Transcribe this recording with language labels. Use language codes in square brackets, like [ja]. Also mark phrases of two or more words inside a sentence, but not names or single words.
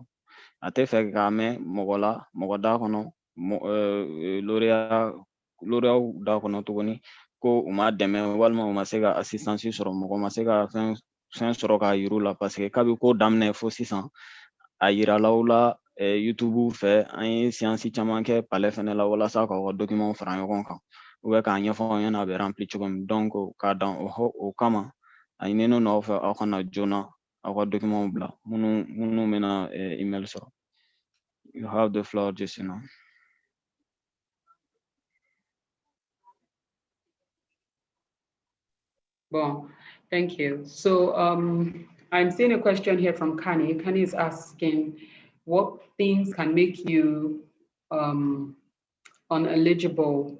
[bm] A tɛ fɛ k'a mɛn mɔgɔ la, mɔgɔ da kɔnɔ, lauréat da kɔnɔ tuguni ko u ma dɛmɛ walima u ma se ka assistance sɔrɔ, mɔgɔ ma se ka fɛn sɔrɔ k'a yir'u la [fr] parce que [bm] kabi ko daminɛ fo sisan a yiralaw la YouTube fɛ an ye séance caman kɛ palais fɛnɛ la walasa k'aw ka document fara ɲɔgɔn kan [fr] ou bien [bm] k'a ɲɛfɔ aw ɲɛna a bɛ rempli cogo min. Donc k'a dan o kama a ɲininen no aw fɛ aw kana joona aw ka document bila minnu bɛna email sɔrɔ. [en] You have the floor, Jessina. Well, thank you. So I'm seeing a question here from Kani. Kani is asking, what things can make you uneligible?